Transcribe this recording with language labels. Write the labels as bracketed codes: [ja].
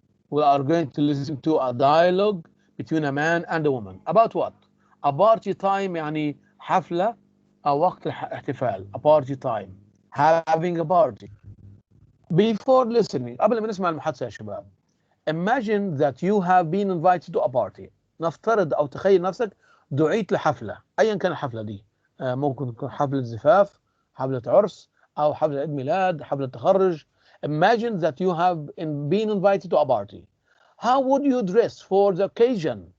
[en] We are going to listen to a dialogue between a man and a woman. About what? A party time, [ar] يعني حفلة أو وقت الاحتفال. [en] A party time. Having a party. Before listening, [ar] قبل ما نسمع المحادثة يا شباب. [en] Imagine that you have been invited to a party. [ar] نفترض أو تخيل نفسك دعيت لحفلة. أيا كان الحفلة دي. ممكن تكون حفلة زفاف، حفلة عرس، أو حفلة عيد ميلاد، حفلة تخرج. [en] Imagine that you have been invited to a party. How would you dress for the occasion?